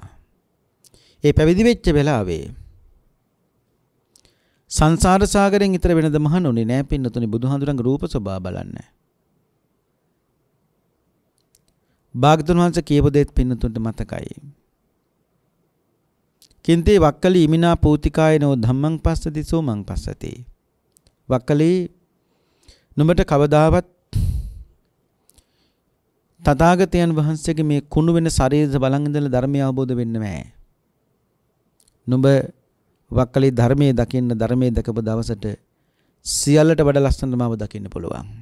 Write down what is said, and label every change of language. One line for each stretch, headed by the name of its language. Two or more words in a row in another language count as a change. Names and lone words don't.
Sinhala: ඒ පැවිදි වෙච්ච වෙලාවේ සංසාර සාගරයෙන් ඊතර වෙනද මහණුනේ නෑ පින්නතුනේ බුදුහාඳුරන්ගේ රූප ස්වභාව බලන්න. භාග්‍යවතුන් වහන්සේ කියපු දෙත් පින්නතුන්ට මතකයි.
Pali: කින්තේ වක්කලි ඉමිනා පූතිකායනෝ ධම්මං පස්සති සෝමං පස්සති.
Sinhala: වක්කලි නුඹට කවදාවත් තථාගතයන් වහන්සේගේ මේ කුණු වෙන ශරීරය බලන් ඉඳලා ධර්මය අවබෝධ වෙන්නේ නැහැ. නුඹ වක්කලි ධර්මයේ දකින්න ධර්මයේ දකපු දවසට සියල්ලට වඩා ලස්සනට මාව දකින්න පුළුවන්.